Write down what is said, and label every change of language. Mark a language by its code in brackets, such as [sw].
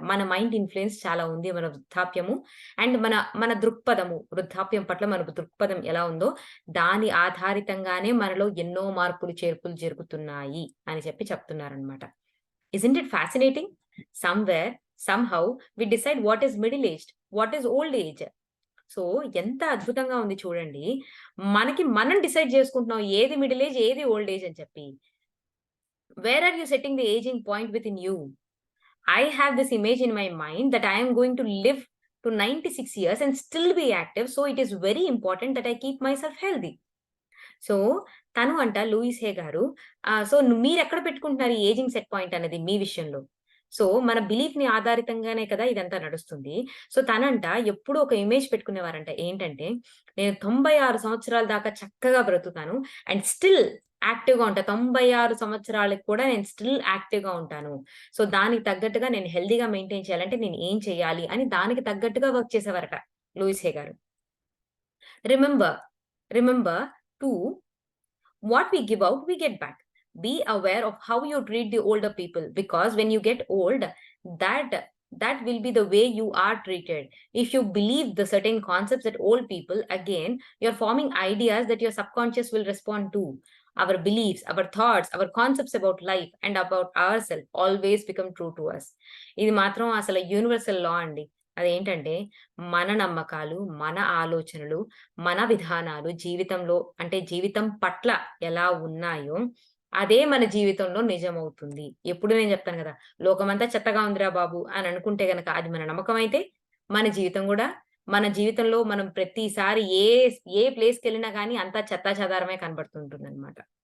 [te] మన mind influence చాలా ఉంది మన వృద్ధాప్యము అండ్ మన దృక్పథము, వృద్ధాప్యం పట్ల మన దృక్పథం ఎలా ఉందో దాని ఆధారితంగానే మనలో ఎన్నో మార్పులు, చేర్పులు జరుగుతున్నాయి అని చెప్తున్నారన్నమాట. [en] Isn't it fascinating? Somewhere, somehow we decide what is middle aged, what is old age. [te] So, ఎంత అద్భుతంగా ఉంది చూడండి. మనం డిసైడ్ చేసుకుంటున్నాం ఏది మిడిల్ ఏజ్, ఏది ఓల్డ్ ఏజ్ అని చెప్పి. [en] Where are you setting the aging point within you? I have this image in my mind that I am going to live to 96 years and still be active. So it is very important that I keep myself healthy. [te] So, తను అంట Louis హే గారు so, మీరెక్కడ పెట్టుకుంటున్నారు ఈ ageing set point అనేది మీ విషయంలో? So, మన బిలీఫ్‌ని ఆధారితంగానే కదా ఇదంతా నడుస్తుంది. సో, తనంట ఎప్పుడూ ఒక ఇమేజ్ పెట్టుకునేవారంట. ఏంటంటే, నేను 96 సంవత్సరాల దాకా చక్కగా బ్రతుకుతాను అండ్ స్టిల్ యాక్టివ్‌గా ఉంటా. 96 సంవత్సరాలకి కూడా నేను స్టిల్ యాక్టివ్‌గా ఉంటాను. సో, దానికి తగ్గట్టుగా నేను హెల్తీగా మెయింటైన్ చేయాలంటే నేను ఏం చేయాలి అని దానికి తగ్గట్టుగా వర్క్ చేసేవారట లూయిస్ హే గారు. [en] Remember, remember to what we give out, we get back. Be aware of how you treat the older people because when you get old, that will be the way you are treated. If you believe the certain concepts that old people, again, you're forming ideas that your subconscious will respond to. Our beliefs, our thoughts, our concepts about life and about ourselves always become true to us. [te] ఇది మాత్రం అసలు universal law అండి. అదేంటంటే మన నమ్మకాలు, మన ఆలోచనలు, మన విధానాలు జీవితంలో అంటే జీవితం పట్ల ఎలా ఉన్నాయో, అదే మన జీవితంలో నిజమవుతుంది. ఎప్పుడు నేను చెప్తాను గదా! లోకమంతా చెత్తగా ఉందిరా బాబు అని అనుకుంటే గనక అది మన నమ్మకం అయితే, మన జీవితం గూడా మన జీవితంలో మనం ప్రతిసారి ఏ ప్లేస్‌కెళ్ళినా గానీ అంతా చెత్తాచెదారమే కనబడుతూ ఉంటుందనమాట.